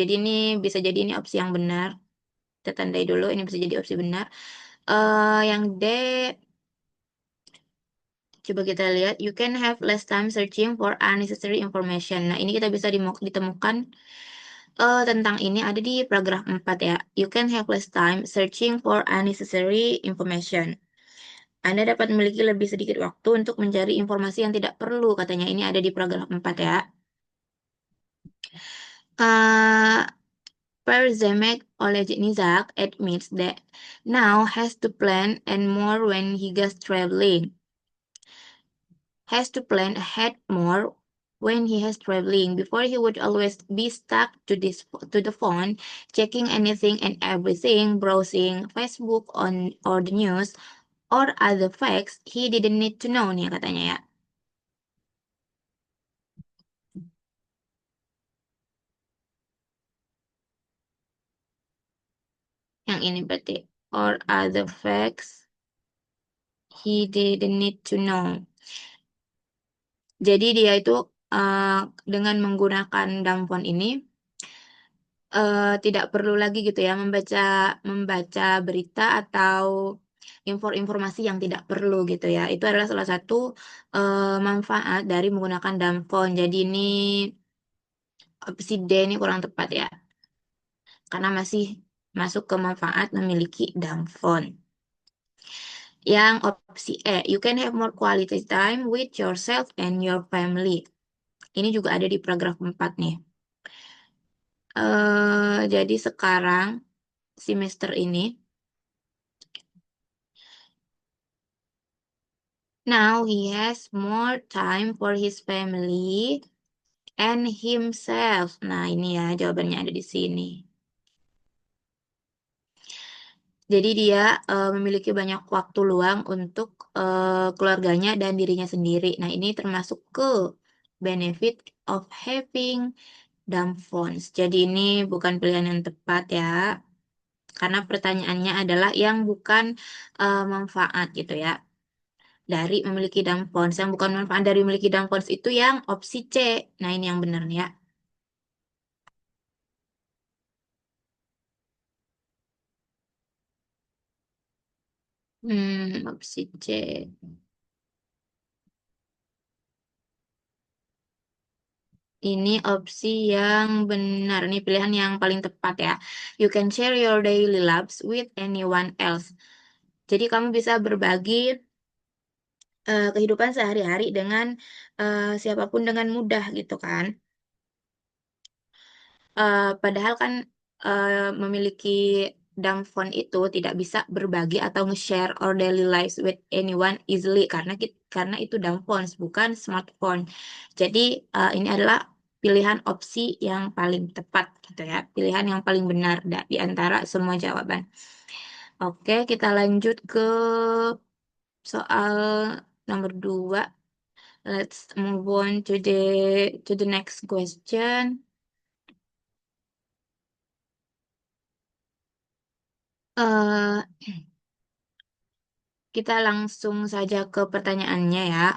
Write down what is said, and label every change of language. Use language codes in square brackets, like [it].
[id] Jadi ini bisa jadi ini opsi yang benar. Kita tandai dulu, ini bisa jadi opsi benar. Yang D, coba kita lihat, [en] you can have less time searching for unnecessary information. [id] Nah, ini kita bisa ditemukan tentang ini ada di paragraf 4 ya. [en] You can have less time searching for unnecessary information. [id] Anda dapat memiliki lebih sedikit waktu untuk mencari informasi yang tidak perlu, katanya ini ada di paragraf 4 ya. [en] Uh, Per Zemek Olejniczak admits that now has to plan and more when he goes traveling. Has to plan ahead more when he is traveling. Before he would always be stuck to the phone, checking anything and everything, browsing Facebook on or the news or other facts he didn't need to know [id] nih katanya ya. Yang ini berarti [en] or other facts he didn't need to know. [id] Jadi dia itu dengan menggunakan phone ini tidak perlu lagi gitu ya membaca berita atau informasi yang tidak perlu gitu ya. Itu adalah salah satu manfaat dari menggunakan phone. Jadi ini opsi D ini kurang tepat ya. Karena masih masuk ke manfaat memiliki phone. Yang opsi E, [en] you can have more quality time with yourself and your family. [id] Ini juga ada di paragraf 4 nih. Jadi sekarang semester ini, [en] now he has more time for his family and himself. [id] Nah, ini ya jawabannya ada di sini. Jadi dia memiliki banyak waktu luang untuk keluarganya dan dirinya sendiri. Nah, ini termasuk ke [en] benefit of having dumb phones. [id] Jadi ini bukan pilihan yang tepat ya. Karena pertanyaannya adalah yang bukan manfaat gitu ya. Dari memiliki dumb phones. Yang bukan manfaat dari memiliki dumb phones itu yang opsi C. Nah, ini yang benar ya. Opsi C. Ini opsi yang benar. Ini pilihan yang paling tepat ya. [en] You can share your daily lives with anyone else. [id] Jadi kamu bisa berbagi kehidupan sehari-hari dengan siapapun dengan mudah gitu kan. Padahal kan memiliki dumb phone itu tidak bisa berbagi atau nge-share [en] our daily lives with anyone easily [id] karena itu dumb phones bukan smartphone. Jadi ini adalah pilihan opsi yang paling tepat gitu ya, pilihan yang paling benar di antara semua jawaban. Oke, kita lanjut ke soal nomor 2. [en] Let's move on to the next question. [id] eh Kita langsung saja ke pertanyaannya ya.